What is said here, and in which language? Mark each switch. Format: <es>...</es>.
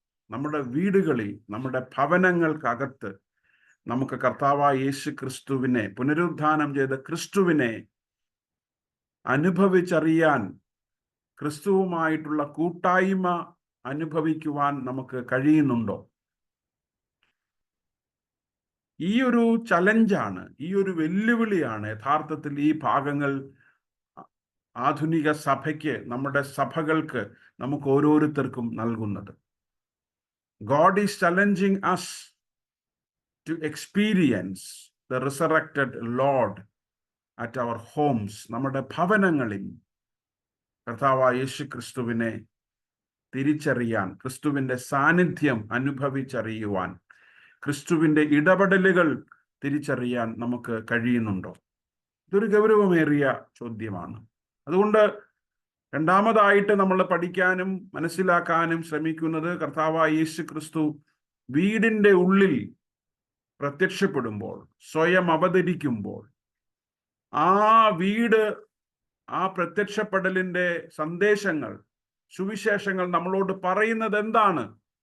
<ml>നമ്മുടെ വീടുകളിൽ, നമ്മുടെ ഭവനങ്ങൾക്കകത്ത് നമുക്ക് കർത്താവായ യേശു ക്രിസ്തുവിനെ, പുനരുദ്ധാനം ചെയ്ത ക്രിസ്തുവിനെ അനുഭവിച്ചറിയാൻ, ക്രിസ്തുവുമായിട്ടുള്ള കൂട്ടായ്മ അനുഭവിക്കുവാൻ നമുക്ക് കഴിയുന്നുണ്ടോ? ഈ ഒരു ചലഞ്ചാണ്, ഈ ഒരു വെല്ലുവിളിയാണ് യഥാർത്ഥത്തിൽ ഈ ഭാഗങ്ങൾ ആധുനിക സഭയ്ക്ക്, നമ്മുടെ സഭകൾക്ക്, നമുക്ക് ഓരോരുത്തർക്കും നൽകുന്നത്.</ml> <en>God is challenging us to experience the resurrected Lord at our homes.</en> <ml>നമ്മുടെ ഭവനങ്ങളിൽ കർത്താവായ യേശു ക്രിസ്തുവിനെ തിരിച്ചറിയാൻ, ക്രിസ്തുവിന്റെ സാന്നിധ്യം അനുഭവിച്ചറിയുവാൻ, ക്രിസ്തുവിന്റെ ഇടപെടലുകൾ തിരിച്ചറിയാൻ നമുക്ക് കഴിയുന്നുണ്ടോ? ഇതൊരു ഗൗരവമേറിയ ചോദ്യമാണ്. അതുകൊണ്ട് രണ്ടാമതായിട്ട് നമ്മൾ പഠിക്കാനും മനസ്സിലാക്കാനും ശ്രമിക്കുന്നത്, കർത്താവായ യേശു ക്രിസ്തു വീടിന്റെ ഉള്ളിൽ പ്രത്യക്ഷപ്പെടുമ്പോൾ, സ്വയം അവതരിക്കുമ്പോൾ, ആ വീട്, ആ പ്രത്യക്ഷപ്പെടലിന്റെ സന്ദേശങ്ങൾ, സുവിശേഷങ്ങൾ നമ്മളോട് പറയുന്നത് എന്താണ്?</ml>